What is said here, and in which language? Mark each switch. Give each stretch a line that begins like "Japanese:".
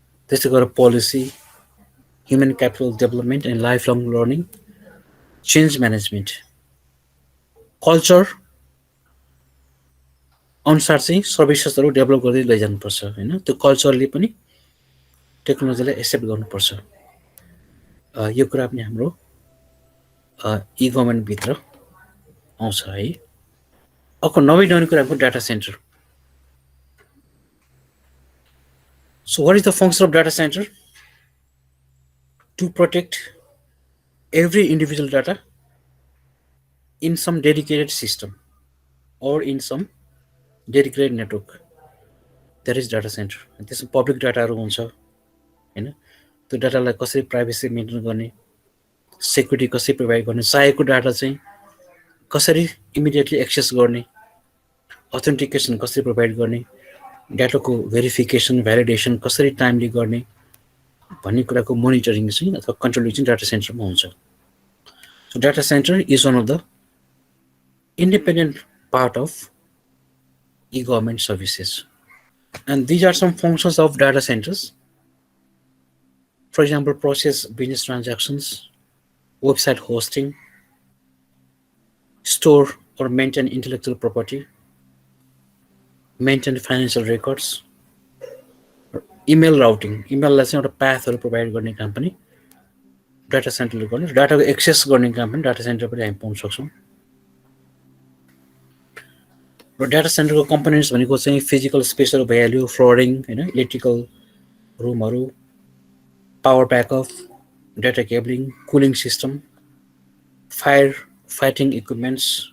Nepali: त्यस्तै गरेर policy,
English: human capital development and life long learning,
Nepali: change management, culture अनुसार चाहिँ सर्भिसेसहरू डेभलप गर्दै लैजानुपर्छ होइन, त्यो कल्चरले पनि टेक्नोलोजीलाई एक्सेप्ट गर्नुपर्छ। यो कुरा पनि हाम्रो e-governmentभित्र आउँछ है। अर्को नभइरहने कुराको data centre.
English: So what is the function of data center? To protect every individual data in some dedicated system or in some dedicated network. That is data center.
Nepali: त्यसमा पब्लिक डाटाहरू हुन्छ हैन, त्यो डाटालाई कसरी प्राइभेसी मेन्टेन गर्ने, security कसरी provide गर्ने, चाहिएको data चाहिँ कसरी इमिडिएटली एक्सेस गर्ने, अथेन्टिकेसन कसरी प्रोभाइड गर्ने, डाटाको भेरिफिकेसन भ्यालिडेसन कसरी टाइमली गर्ने भन्ने कुराको मोनिटरिङ चाहिँ अथवा कन्ट्रोलिङ चाहिँ डाटा सेन्टरमा हुन्छ.
English: So data centre is one of the independent part of e-government services. And these are some functions of data centers. For example, process business transactions, website hosting, store or maintain intellectual property, maintain financial records, email routing.
Nepali: Email लाई चाहिँ एउटा pathहरु provide गर्ने company data center ले गर्ने, डाटाको access गर्ने company data center पनि हामी पाउन सक्छौं. र डाटा सेन्टरको कम्पोनेन्ट्स भनेको चाहिँ फिजिकल स्पेसहरू भइहाल्यो, फ्लोरिङ हैन, इलेक्ट्रिकल रुमहरू, power backup, data cabling, cooling system, fire fighting equipments.